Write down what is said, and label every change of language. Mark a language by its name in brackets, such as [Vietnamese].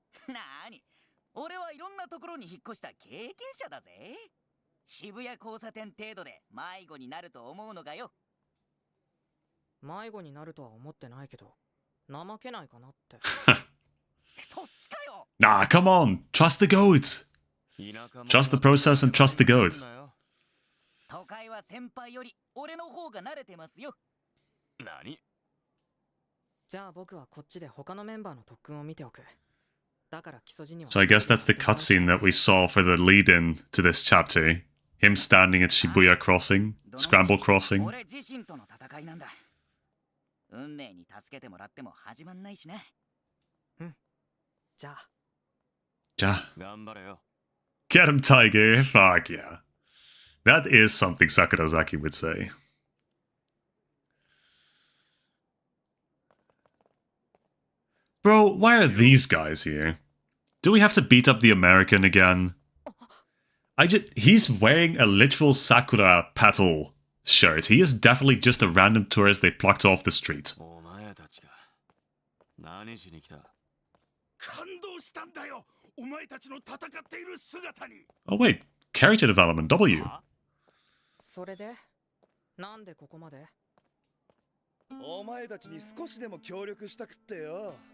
[Japanese] なーに、俺はいろんなところに引っ越した経験者だぜ。渋谷交差点程度で迷子になると思うのがよ。迷子になるとは思ってないけど、怠けないかなって。そっちかよ。 [English] Nah, come on. Trust the goat. Trust the process and trust the goat. [Japanese] 都会は先輩より俺の方が慣れてますよ。何？じゃあ僕はこっちで他のメンバーの特訓を見ておく。だから木曽路には。 [English] So I guess that's the cutscene that we saw for the lead-in to this chapter. Him standing at Shibuya Crossing, Scramble Crossing. [Japanese] 俺自身との戦いなんだ。運命に助けてもらっても始まんないしな。うん。じゃあ。 Ja. 頑張れよ。 [English] Get him, Tiger. Fuck yeah. That is something Sakurazaki would say. Bro, why are these guys here? Do we have to beat up the American again? He's wearing a literal Sakura petal shirt. He is definitely just a random tourist they plucked off the street. [Japanese] お前たちが何しに来た？感動したんだよ。お前たちの戦っている姿に。 [English] Oh wait, character development, W. [Japanese] それでなんでここまで？お前たちに少しでも協力したくってよ。